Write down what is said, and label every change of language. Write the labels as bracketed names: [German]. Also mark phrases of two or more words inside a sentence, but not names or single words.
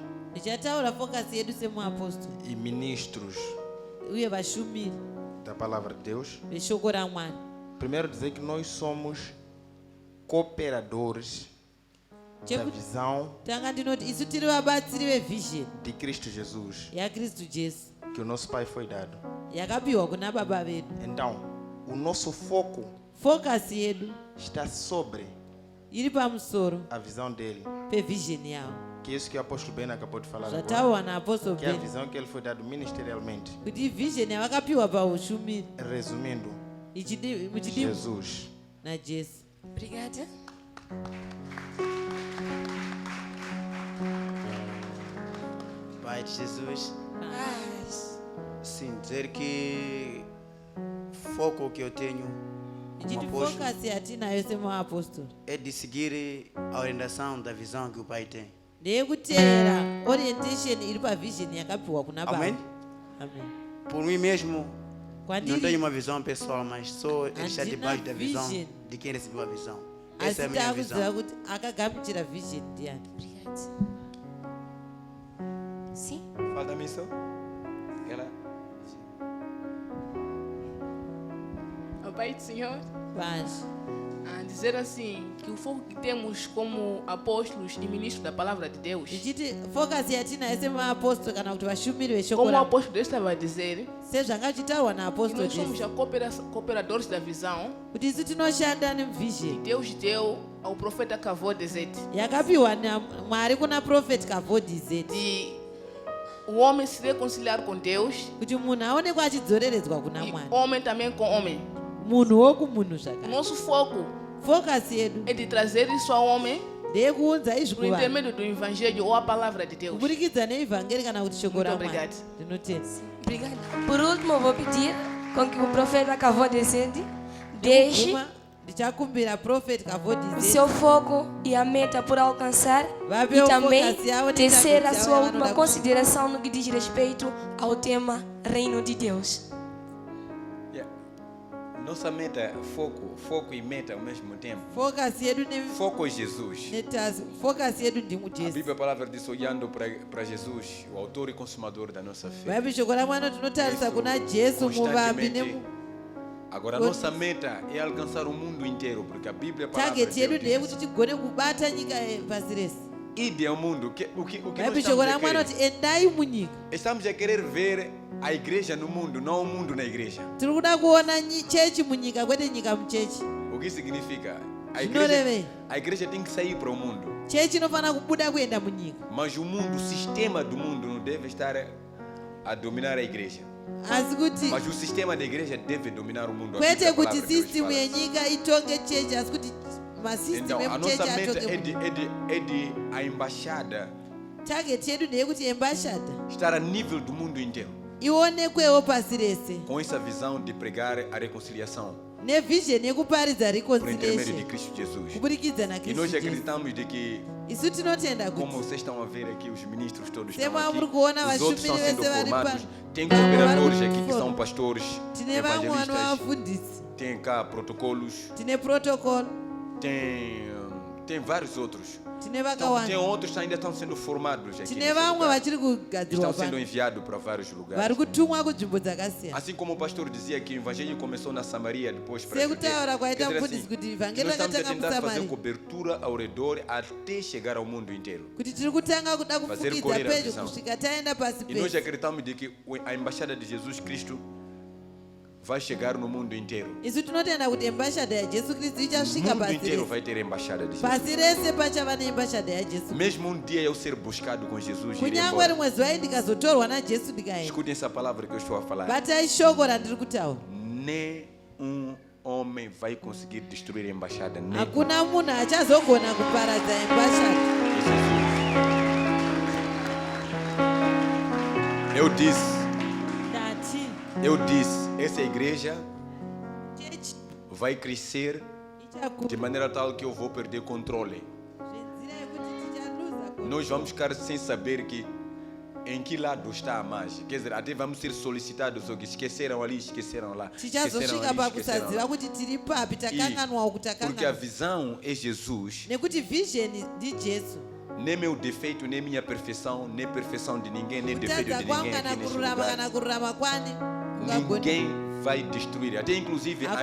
[Shona] ndichataura focus yedu semuapostoro [Portuguese] e ministros [Shona] uye vashumiri [Portuguese] da palavra de Deus. [Shona] veshoko ramwari. [Portuguese] Primeiro dizer que nós somos cooperadores da visão [Shona] tanga ndinoti isu tiri vabatsiri vevhizheni [Portuguese] de Cristo Jesus [Shona] yakristu jesu [Portuguese] que o nosso pai foi dado. [Shona] yakapiwa kuna baba vedu. [Portuguese] Então, o nosso foco [Shona] focus yedu [Portuguese] está sobre [Shona] iri pamusoro [Portuguese] a visão dele. [Shona] pevhizheni yavo. [Portuguese] Que é isso que o apóstolo Ben acabou de falar agora. [Shona] zvataurwa naapostol [Portuguese] Que é a Ben visão que ele foi dado ministerialmente. [Shona] kuti ivhizheni yavakapiwa paushumiri [Portuguese] Resumindo, [Shona] muchidimbu Jesus. najesu. [Portuguese] Obrigada. Pai de Jesus, sim, dizer que foco que eu tenho como [Shona] ichiti [Portuguese] apóstolo [Shona] focasi yatinayo semaapostoli [Portuguese] é de seguir a orientação da visão que o Pai tem. [Shona] ndeyekuteera orientation iri pavhizheni yakapiwa kuna baba. [Portuguese] Amém? [Shona] Amen. [Portuguese] Por mim mesmo, não tenho [Shona] Kwandiri [Portuguese] uma visão pessoal, mas sou está [Shona] Andina [Portuguese] debaixo da visão [Shona] vision. [Portuguese] de quem recebeu a visão. Essa é a [Shona] asi [Portuguese] minha visão. [Shona] taakuziva kuti akagamuchira vhizheni ndiyani. [Portuguese] Obrigada. Sim. Fala da missão. Ela. Ó Pai do Senhor, Paz. a dizer assim, que o foco que temos como apóstolos e ministros da palavra de Deus, [Shona] Ichiti focasi yatinayo semaapostoli kana kuti vashumiri veshoko [Portuguese] como o [Shona] ra [Portuguese] apóstolo Deus estava a dizer, [Shona] sezvanga zvichitaurwa [Portuguese] que [Shona] naapostoli [Portuguese] nós somos [Shona] Jesu [Portuguese] cooperadores da visão [Shona] kuti isu tinoshanda [Portuguese] que [Shona] nemuvhizheni [Portuguese] Deus deu ao profeta Cavô Dezete, [Shona] yakapiwa namwari kuna profeti kavodhizeti [Portuguese] de o homem se reconciliar com Deus [Shona] kuti munhu aonekwa achidzoreredzwa kuna [Portuguese] e [Shona] mwari, [Portuguese] homem também com homem. [Shona] munhu wokumunhu [Portuguese] O [Shona] zvakare. [Portuguese] nosso foco [Shona] Focasi yedu [Portuguese] é de trazer isso ao homem [Shona] ndeyekuunza izvi [Portuguese] por [Shona] kuvanhu [Portuguese] intermédio do evangelho ou a palavra de Deus. [Shona] kuburikidza neivhangeri kana kuti shoko [Portuguese] Muito [Shona] ramwari. [Portuguese] obrigado. [Shona] Ndinotenda. [Portuguese] Obrigada. Por último, vou pedir com que o profeta Cavô Descende deixe Uma, [Shona] ndichakumbira profeti [Portuguese] o kavodhizeti seu foco e a meta por alcançar [Shona] Vape [Portuguese] e o também [Shona] focus yao [Portuguese] tecer a [Shona] netakuti [Portuguese] sua [Shona] yao [Portuguese] última [Shona] vanoda [Portuguese] consideração no que diz respeito ao tema Reino de Deus. [English] Yeah. [Portuguese] Nossa meta é foco e meta ao mesmo tempo. [Shona] focasi yedu [Portuguese] Foco é Jesus. [Shona] netazi focasi yedu [Portuguese] A [Shona] ndimujesu. [Portuguese] Bíblia, a palavra diz, olhando para Jesus, o autor e consumador da nossa fé. [Shona] Vaipi shoko ramwari tinotarisa [Portuguese] Isso, [Shona] kuna jesu muvambi [Portuguese] constantemente. Agora, a nossa meta é alcançar o mundo inteiro, porque a Bíblia, a palavra de [Shona] target yedu [Portuguese] Deus [Shona] ndeyekuti [Portuguese] diz, [Shona] tigone kubata nyika pasi rese. [Portuguese] ide ao mundo. O que nós [Shona] Vaipi shoko [Portuguese] estamos a [Shona] ramwari [Portuguese] querer? [Shona] kuti endai munyika. [Portuguese] Estamos a querer ver a igreja no mundo, não o mundo na igreja. [Shona] Tiri kuda kuona chechi munyika kwete nyika muchechi. [Portuguese] O que significa? [Shona] Zvinorevei. [Portuguese] A igreja tem que sair para o mundo. [Shona] Chechi inofana kubuda kuenda munyika. [Portuguese] Mas o mundo, o sistema do mundo não deve estar a dominar a igreja. [Shona] Asi kuti [Portuguese] Mas o sistema da igreja deve dominar o mundo. A [Shona] kwete [Portuguese] Bíblia, a [Shona] kuti [Portuguese] palavra de Deus [Shona] system [Portuguese] fala. [Shona] yenyika itonge chechi asi kuti masystem [Portuguese] Então, a [Shona] emuchechi [Portuguese] nossa meta [Shona] atonge [Portuguese] é [Shona] munyika. [Portuguese] de a embaixada [Shona] Target yedu ndeyekuti embashada [Portuguese] estar a nível do mundo inteiro. [Shona] ionekwewo pasi rese [Portuguese] Com essa visão de pregar a reconciliação [Shona] nevhizheni yekuparidza [Portuguese] por intermédio de [Shona] reconciliation Cristo Jesus. kubudikidza [Portuguese] E nós [Shona] nakristu jesu. [Portuguese] acreditamos de que, [Shona] Isu tinotenda [Portuguese] como [Shona] kuti [Portuguese] vocês estão a ver aqui, os ministros todos estão [Shona] Sema [Portuguese] aqui, [Shona] muri kuona [Portuguese] os outros estão [Shona] vashumiri [Portuguese] sendo [Shona] vese vari [Portuguese] formados. [Shona] pa- [Portuguese] Tem cooperadores [Shona] vari [Portuguese] aqui que são [Shona] kuforma. [Portuguese] pastores, [Shona] tine vamwe [Portuguese] evangelistas, [Shona] vanovafundisi, [Portuguese] tem cá protocolos, [Shona] tine protocol, [Portuguese] tem vários outros. [Shona] tine [Portuguese] Então, tem [Shona] vakawanda, [Portuguese] outros que ainda estão sendo formados aqui. [Shona] tine [Portuguese] nesse [Shona] vamwe [Portuguese] lugar. [Shona] vachiri kugadzirwa [Portuguese] Estão sendo [Shona] pano [Portuguese] enviados para vários lugares. [Shona] vari kutumwa kunzvimbo dzakasiyana. [Portuguese] Assim como o pastor dizia que o evangelho começou na Samaria, depois para [Shona] Sekutaura kwaita [Portuguese] Quer dizer [Shona] mufundisi [Portuguese] assim, [Shona] kuti [Portuguese] que [Shona] vhangeri [Portuguese] nós estamos a [Shona] rakatanga [Portuguese] tentar fazer [Shona] musamari, [Portuguese] cobertura ao redor até chegar ao mundo inteiro. [Shona] kuti tiri kutanga kuda [Portuguese] Fazer [Shona] kufukidza [Portuguese] correr a [Shona] pedyo [Portuguese] visão. [Shona] kusvika taenda pasi [Portuguese] E nós [Shona] pese. [Portuguese] acreditamos de que a embaixada de Jesus Cristo vai chegar no mundo inteiro. [Shona] Isu tinotenda kuti embashada yajesu kristu [Portuguese] O [Shona] ichasvika [Portuguese] mundo [Shona] pasi [Portuguese] inteiro [Shona] rese. [Portuguese] vai ter a embaixada de Jesus. [Shona] Pasi rese pachava neembashada yajesu. [Portuguese] Mesmo um dia eu ser buscado com Jesus e ir [Shona] Kunyangwe [Portuguese] embora. [Shona] rimwe zuva ndikazotorwa najesu ndikaenda. [Portuguese] Escutem essa palavra que eu estou a falar. [Shona] Batai shoko randiri kutaura. [Portuguese] Nem homem vai conseguir destruir a embaixada. Nem [Shona] Hakuna munhu achazogona kuparadza embashada. [Portuguese] Eu disse, [Shona] Ndati [Portuguese] essa igreja [Shona] chechi [Portuguese] vai crescer de maneira tal que eu vou perder controle. [Shona] zvenzira yekuti tichaluza control. [Portuguese] Nós vamos ficar sem saber que em que lado está a margem. Quer dizer, até vamos ser solicitados, ou que esqueceram ali, esqueceram lá. [Shona] Tichazosvika pakusaziva kuti tiri papi takanganwa uku [Portuguese] Porque a [Shona] takanganwa. [Portuguese] visão é Jesus, [Shona] Nekuti vhizheni ndijesu. [Portuguese] nem meu defeito, nem minha perfeição, nem perfeição de ninguém, nem defeito [Shona] Kutadza [Portuguese] de [Shona] kwangu [Portuguese] ninguém [Shona] kana [Portuguese] aqui neste [Shona] kururama [Portuguese] lugar. [Shona] kana kururama kwani kungagoni. [Portuguese] Ninguém vai destruir, até inclusive eu